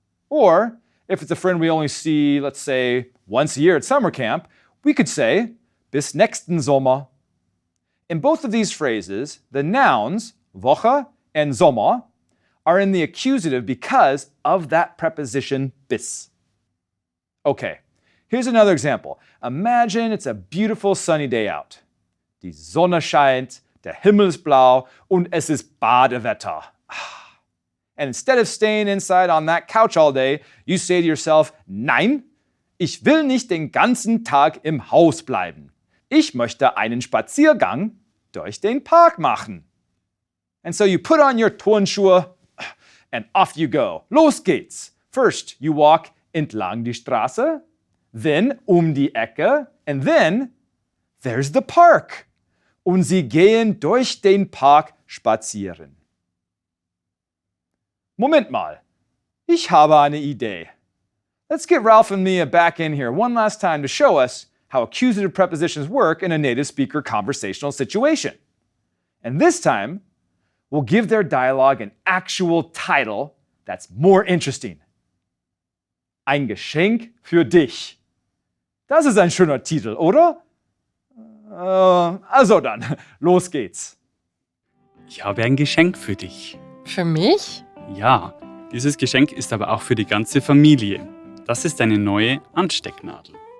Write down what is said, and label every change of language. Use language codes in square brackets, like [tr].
[en] Or, if it's a friend we only see, let's say, once a year at summer camp, we could say, [de] bis nächsten Sommer. [en] In both of these phrases, the nouns, Woche and Sommer, are in the accusative because of that preposition bis. Okay, here's another example. Imagine it's a beautiful sunny day out. [de] Die Sonne scheint, der Himmel ist blau und es ist Badewetter. [en] And instead of staying inside on that couch all day, you say to yourself, [de] nein, ich will nicht den ganzen Tag im Haus bleiben. Ich möchte einen Spaziergang durch den Park machen. [en] And so you put on your Turnschuhe and off you go. [de] Los geht's. [en] First, you walk [de] entlang die Straße, [en] then [de] die Ecke, [en] and then there's the park. [de] Und sie gehen durch den Park spazieren. Moment mal, ich habe eine Idee. [en] Let's get Ralf and Mia back in here one last time to show us how accusative prepositions work in a native speaker conversational situation. And this time, we'll give their dialogue an actual title that's more interesting. [de] Ein Geschenk für dich. Das ist ein schöner Titel, oder? Also dann, los geht's. Ich habe ein Geschenk für dich. Für mich? Ja, dieses Geschenk ist aber auch für die ganze Familie. Das ist eine neue Anstecknadel.